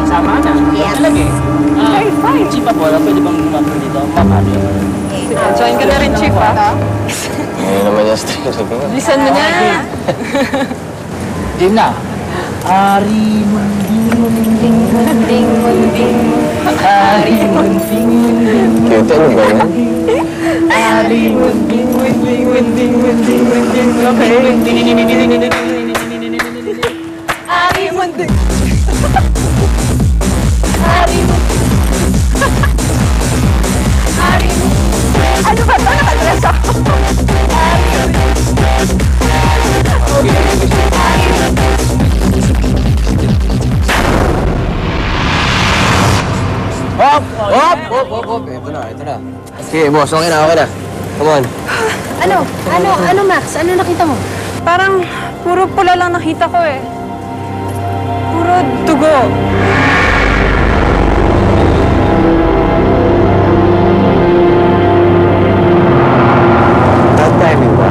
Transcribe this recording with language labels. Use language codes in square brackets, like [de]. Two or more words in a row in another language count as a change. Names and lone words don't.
[tl] Sama na. Talaga [en] Okay, fine. [tl] Chief, pwede bang lumapit dito? Ma'am Andrea. Join ka na rin, Chief, Ano naman yung straight. Bilisan mo na. Game na. Ari munding munding munding munding Ari munding munding Cute, ano ba yan? Ari munding munding munding munding munding Ari Mundi. Ano ba ito? Nakadress ako. Hop! Ito na. Sige, boss. Okay na. [en] Come on. [tl] Ano, Max? Ano nakita mo? Parang puro pula lang nakita ko Puro dugo. Bad timing ba?